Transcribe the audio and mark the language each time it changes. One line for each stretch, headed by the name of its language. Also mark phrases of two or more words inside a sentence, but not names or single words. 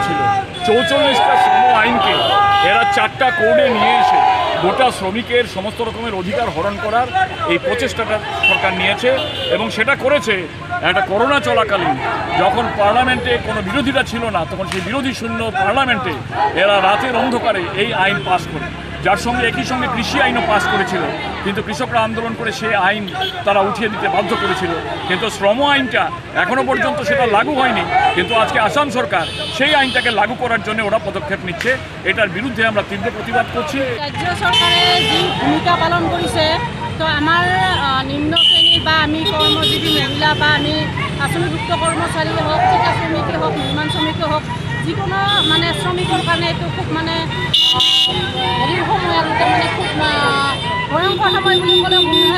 Bangla: ছিল 44টা শ্রম আইনকে এরা 4টা কোডে নিয়ে এসে গোটা শ্রমিকের সমস্ত রকমের অধিকার হরণ করার এই প্রচেষ্টাটা সরকার নিয়েছে এবং সেটা করেছে একটা করোনা চলাকালীন, যখন পার্লামেন্টে কোনো বিরোধীরা ছিল না, তখন সেই বিরোধী শূন্য পার্লামেন্টে এরা রাতের অন্ধকারে এই আইন পাস করে, যার সঙ্গে একই সঙ্গে কৃষি আইনও পাস করেছিল। কিন্তু কৃষকরা আন্দোলন করে সেই আইন তারা উঠিয়ে দিতে বাধ্য করেছিল। কিন্তু শ্রম আইনটা এখনও পর্যন্ত সেটা লাগু হয়নি, কিন্তু আজকে আসাম সরকার সেই আইনটাকে লাগু করার জন্য ওরা পদক্ষেপ নিচ্ছে। এটার বিরুদ্ধে আমরা তীব্র প্রতিবাদ করছি।
Assamese: রাজ্য সরকারে যে ভূমিকা পালন কৰিছে, তো আমাৰ নিম্ন শ্ৰেণীৰ বা আমি কৰ্মজীৱী মহিলা বা আমি আঁচনিভুক্ত কৰ্মচাৰীয়ে হওক, ঠিকা শ্ৰমিকে হওক, নিৰ্মাণ শ্ৰমিকে হওক, যিকোনো মানে শ্ৰমিকৰ কাৰণে এইটো খুব মানে হেৰিৰ সময় আৰু মানে খুব ভয়ংকৰ সময় বুলি ক'লেও ভুল নহয়।